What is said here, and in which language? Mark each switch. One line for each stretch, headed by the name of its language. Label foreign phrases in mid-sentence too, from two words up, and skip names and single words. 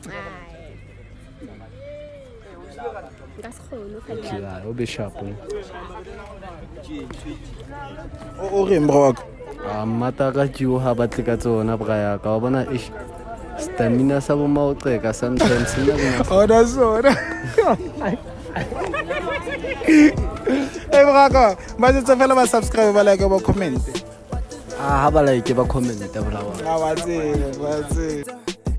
English: Yeah, o be sharp.
Southern Sotho: O re mbro wako. Ah, mata ka tjio ha ba tle ka tsona braya ka bona ish. Stamina sa bo maoqeka sometimes nna.
English: Oh, that's so.
Southern Sotho: Hey braka, ba tsa fela ba subscribe ba like ba comment. Ah, ha ba like ba comment ba lawa. Ah, wa tsela.